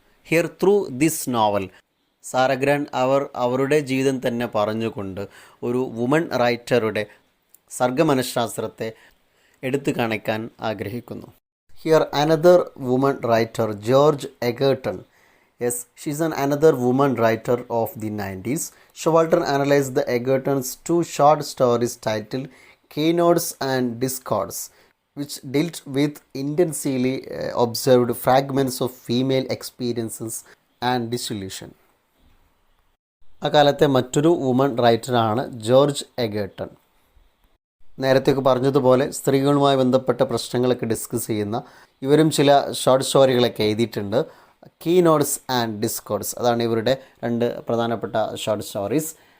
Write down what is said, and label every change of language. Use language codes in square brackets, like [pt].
[en] here through this novel [ml] Sara grant അവരുടെ ജീവിതം തന്നെ പറഞ്ഞുകൊണ്ട് ഒരു വുമൺ റൈറ്ററുടെ സർഗമനഃശാസ്ത്രത്തെ എടുത്തു കാണിക്കാൻ ആഗ്രഹിക്കുന്നു. [en] Here another woman writer, George Egerton. Yes, she's another woman writer of the 90s. Showalter analyzed the Egerton's two short stories titled Keynotes and Discords, which dealt with intensely observed fragments of female experiences and disillusion. [ml] അക്കാലത്തെ മറ്റൊരു woman റൈറ്ററാണ് George എഗർട്ടൺ. നേരത്തെയൊക്കെ പറഞ്ഞതുപോലെ സ്ത്രീകളുമായി ബന്ധപ്പെട്ട പ്രശ്നങ്ങളൊക്കെ discuss ചെയ്യുന്ന ഇവരും ചില ഷോർട്ട് സ്റ്റോറികളൊക്കെ എഴുതിയിട്ടുണ്ട്. കീ നോട്ട്സ് ആൻഡ് ഡിസ്കോഡ്സ്, അതാണ് ഇവരുടെ രണ്ട് പ്രധാനപ്പെട്ട ഷോർട്ട് സ്റ്റോറീസ്.